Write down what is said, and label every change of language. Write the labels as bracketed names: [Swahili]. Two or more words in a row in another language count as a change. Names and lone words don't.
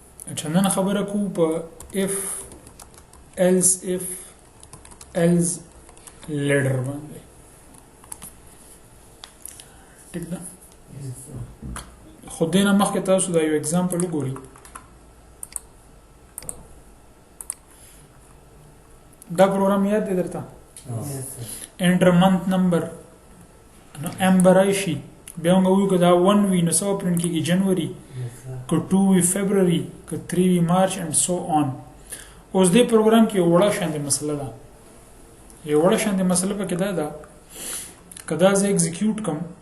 [Pashto] اچھا نن خبره کو په [English] if else if else [Pashto] later باندې ټیک ده خو دینه مخکې تاسو دا یو اگزامپل وګورئ دا پروګرام یاد دی درته [English] enter month number [Pashto] نو امبر شي بیا موږ وایو که دا 1 وي نو څه پرنټ کېږي جنوري که 2 وي فبروري که 3 وي مارچ [English] and so on [Pashto] اوس دې پروګرام کې یو وړه شانتې مسله ده یو وړه شانتې مسله پکې دا ده که دا زه اکزیکیوټ کړم